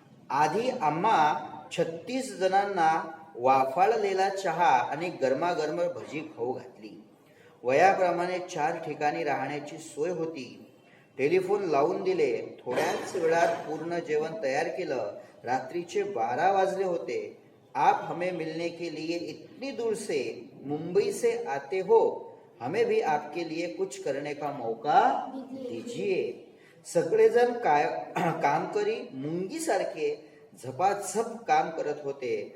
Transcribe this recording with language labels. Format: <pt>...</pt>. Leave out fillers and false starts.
<mr>आधी आम्हा 36 जणांना वाफाळलेला चहा आणि गरमागरम भजी खाऊ घातली. वयाप्रमाणे 4 ठिकाणी राहण्याची सोय होती. टेलिफोन लावून दिले. थोड्याच वेळात पूर्ण जेवण तयार केलं. रात्रीचे 12 वाजले होते.</mr> <hi>आप हमें मिलने के लिए इतनी दूर से मुंबई से आते हो, हमें भी आपके लिए कुछ करने का मौका दीजिए.</hi> <mr>सगळेजण कामकरी मुंगीसारखे झपाझप काम करत होते.</mr>